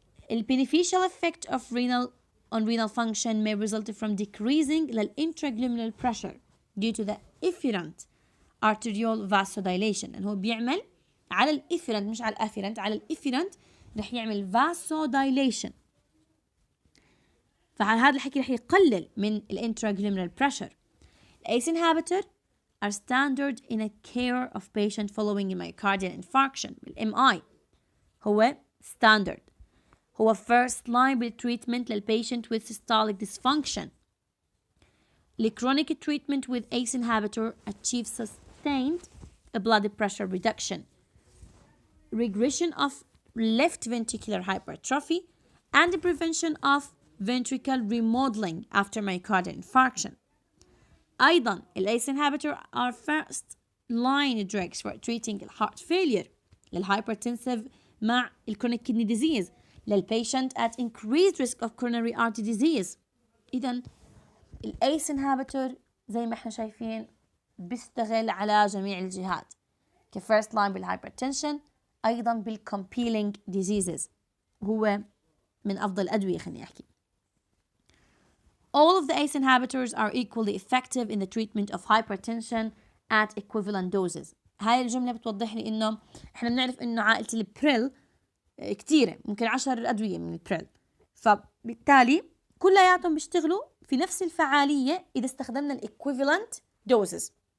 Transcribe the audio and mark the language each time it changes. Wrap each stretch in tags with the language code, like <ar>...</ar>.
<en>The beneficial effect of renal function may result from decreasing the intraglomerular pressure due to the efferent arterial vasodilation.</en> <ar>يعني هو بيعمل على الافيرنت مش على الافيرنت، على الافيرنت رح يعمل vasodilation، فعلى هذا الحكي رح يقلل من الانتراجلوميرال بريشر.</ar> <en>ACE inhibitor are standard in a care of patient following a myocardial infarction.</en> <ar>الMI هو standard، هو first line بالtreatment للpatient with systolic dysfunction.</ar> <en>The chronic treatment with ACE inhibitor achieves sustained blood pressure reduction, regression of left ventricular hypertrophy, and the prevention of ventricle remodeling after myocardial infarction.</en> <ar>أيضا</ar> <en>ACE inhibitor are first line drugs for treating heart failure، للhypertensive</en> <ar>مع</ar> <en>chronic kidney disease، للpatient at increased risk of coronary artery disease.</en> <ar>إذن ACE inhibitor زي ما احنا شايفين بيشتغل على جميع الجهات، كفيرست لاين بالهايبرتنشن، أيضا بالcompelling diseases، هو من أفضل الأدوية خليني أحكي.</ar> <en>All of the ACE inhibitors are equally effective in the treatment of hypertension at equivalent doses.</en> <ar>هاي الجملة بتوضح لي إنه إحنا بنعرف إنه عائلة البريل كتيرة، ممكن 10 أدوية من البريل، فبالتالي كلياتهم بيشتغلوا في نفس الفعالية إذا استخدمنا equivalent doses.</ar>